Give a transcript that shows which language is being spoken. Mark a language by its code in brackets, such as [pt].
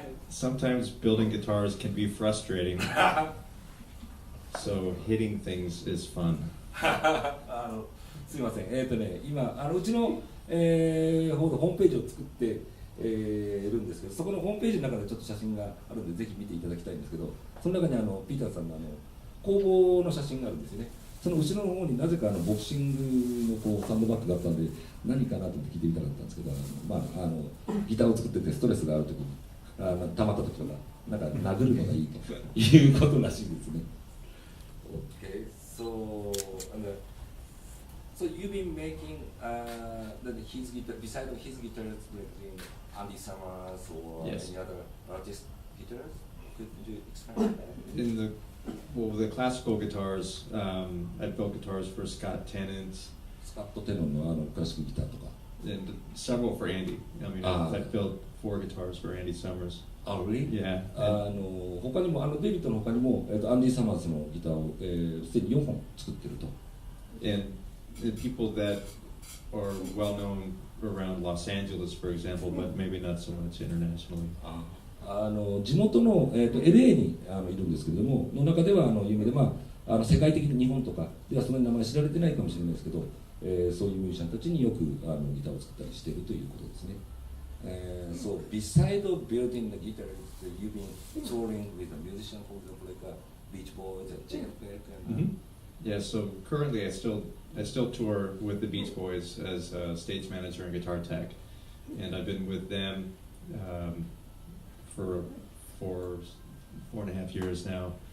[en] Sometimes building guitars can be frustrating. So hitting things is fun. [ja] すみません。今うちの、ホームページを作って、るんですけど、そこのホームページの中でちょっと写真があるのでぜひ見ていただきたいんですけど、その中にピーターさんの工房の写真があるんですよね。その後ろの方になぜかボクシングのサンドバッグがあったんで何かなと思って聞いてみたかったんですけど、ギターを作っててストレスがある時に溜まった時とかなんか殴るのがいいということらしいですね。 [en] Okay, so you've been making his guitar beside his guitars, like Andy Summers or Yes. any other artist guitars. Could you explain that? In the classical guitars, I built guitars for Scott Tennant [ja] スカット・テノンのクラシックギターとか。 [en] and several for Andy. I mean, I built 4 guitars for Andy Summers. Really? Yeah. [ja] 他にもデビッドの他にも、アンディ・サマーズのギターをすでに4本作ってると。 [en] And the people that are well known around Los Angeles, for example, but maybe not so much internationally. [ja] 地元の、LA にいるんですけれども、の中では有名で、世界的に日本とかではその名前知られてないかもしれないですけど、そういうミュージシャンたちによくギターを作ったりしているということですね。 [en] So beside of building the guitar, you've been touring with a musician, for example, like Beach Boys and Jeff Beck and. Yeah. So currently, I still tour with the Beach Boys as a stage manager and guitar tech, and I've been with them for 4.5 years now.